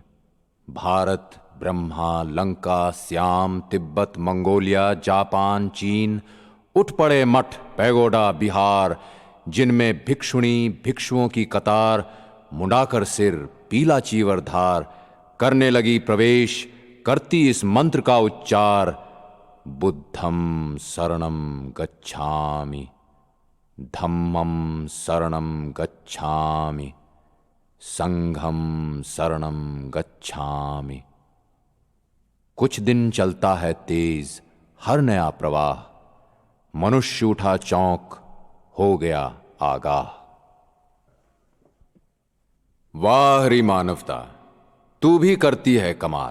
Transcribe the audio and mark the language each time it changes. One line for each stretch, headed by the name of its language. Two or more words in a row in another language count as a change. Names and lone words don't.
Hindi: भारत ब्रह्मा लंका श्याम तिब्बत मंगोलिया जापान चीन, उठ पड़े मठ पैगोडा बिहार, जिनमें भिक्षुणी भिक्षुओं की कतार। मुंडाकर सिर पीला चीवर धार, करने लगी प्रवेश, करती इस मंत्र का उच्चार।
Pali: बुद्धम शरणम गच्छामि, धम्मम शरणम गच्छामि, संघम शरणम गच्छामि।
Hindi: कुछ दिन चलता है तेज हर नया प्रवाह, मनुष्य उठा चौंक, हो गया आगाह। वाह री मानवता, तू भी करती है कमाल।